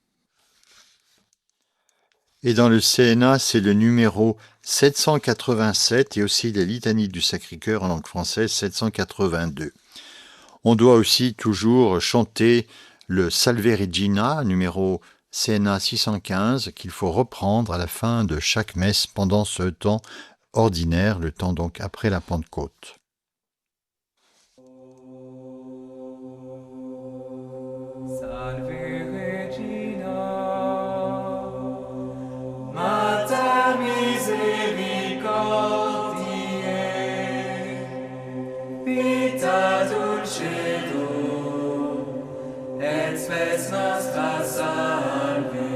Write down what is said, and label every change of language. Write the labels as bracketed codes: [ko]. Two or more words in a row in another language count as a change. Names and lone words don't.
[fr] Et dans le CNA, c'est le numéro 787 et aussi la litanie du Sacré-Cœur en langue française 782. On doit aussi toujours chanter le Salve Regina, numéro CNA 615, qu'il faut reprendre à la fin de chaque messe pendant ce temps ordinaire, le temps donc après la Pentecôte. [la] Salve Regina, Mater misericordiae, vita dulcedo, et spes nostra salve.